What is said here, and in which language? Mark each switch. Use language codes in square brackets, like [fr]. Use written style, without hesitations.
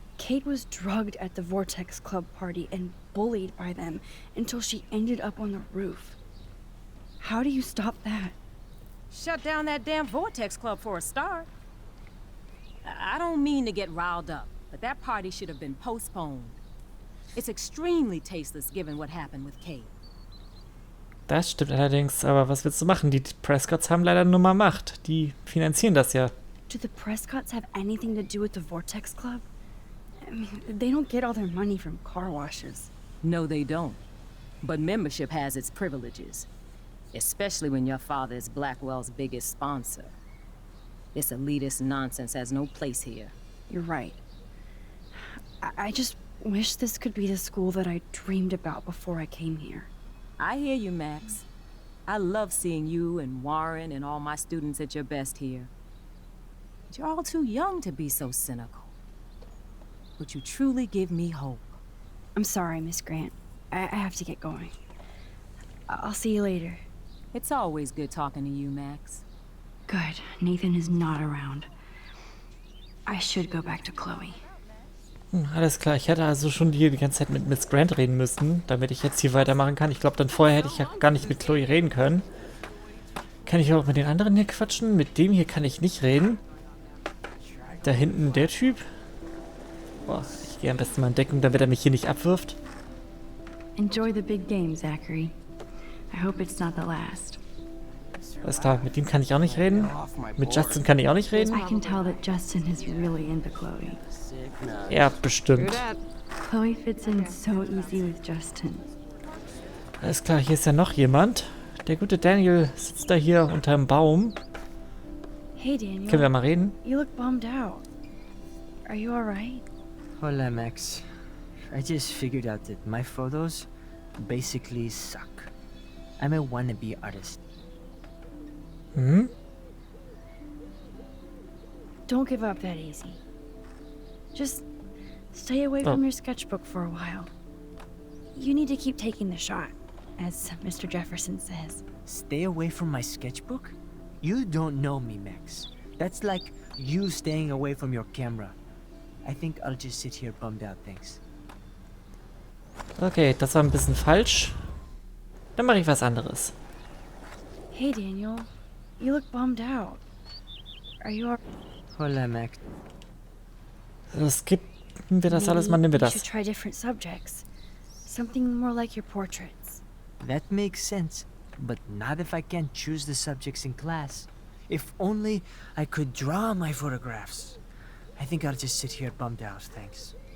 [en] Kate was drugged at the Vortex Club party and bullied by them until she ended up on the roof. How do you stop that? Shut down that damn Vortex Club for a start. I don't mean to get riled up, but that party should have been postponed. It's extremely tasteless given what happened with Kate. [de] Das stimmt allerdings, aber was willst du machen? Die Prescotts haben leider nur mal Macht. Die finanzieren das ja. [en] Do the Prescotts have anything to do with the Vortex Club? I mean, they don't get all their money from car washes. No, they don't. But membership has its privileges. Especially when your father is Blackwell's biggest sponsor. This elitist nonsense has no place here. You're right. I just wish this could be the school that I dreamed about before I came here. I hear you, Max. I love seeing you and Warren and all my students at your best here. But you're all too young to be so cynical. But you truly give me hope. I'm sorry, Miss Grant. I have to get going. I'll see you later. It's always good talking to you, Max. Good. Nathan is not around. I should go back to Chloe. [de] Alles klar, ich hätte also schon die ganze Zeit mit Miss Grant reden müssen, damit ich jetzt hier weitermachen kann. Ich glaube, dann vorher hätte ich ja gar nicht mit Chloe reden können. Kann ich auch mit den anderen hier quatschen? Mit dem hier kann ich nicht reden. Da hinten der Typ. Boah, ich gehe am besten mal in Deckung, damit er mich hier nicht abwirft. [en] Enjoy the big game, Zachary. I hope it's not the last. [de] Alles klar, mit dem kann ich auch nicht reden. Mit Justin kann ich auch nicht reden. [en] I can tell that Justin is really into Chloe. [de] Ja, bestimmt. [en] Chloe fits in so easy with Justin. [de] Alles klar, hier ist ja noch jemand. Der gute Daniel sitzt da hier unterm Baum. [en] Hey Daniel. [de] Können wir mal reden? [en] You look bummed out. Are you alright? [es] Hola, Max. [en] I just figured out that my photos basically suck. I'm a wannabe artist. Mhm. Don't give up that easy. Just stay away from your sketchbook for a while. You need to keep taking the shot. as Mr. Jefferson says. Stay away from my sketchbook? You don't know me, Max. That's like you staying away from your camera. I think I'll just sit here bummed out, thanks. [de] Okay, das war ein bisschen falsch. Dann mache ich was anderes. [en] Hey, Daniel. You look bummed out. Are you all... [es] Hola, Max. [de] Skippen wir das alles mal, nehmen wir [en] You should [de] das. [en] try different subjects. Something more like your portraits. That makes sense, but not if I can't choose the subjects in class. If only I could draw my photographs. I think I'll just sit here bummed out, thanks.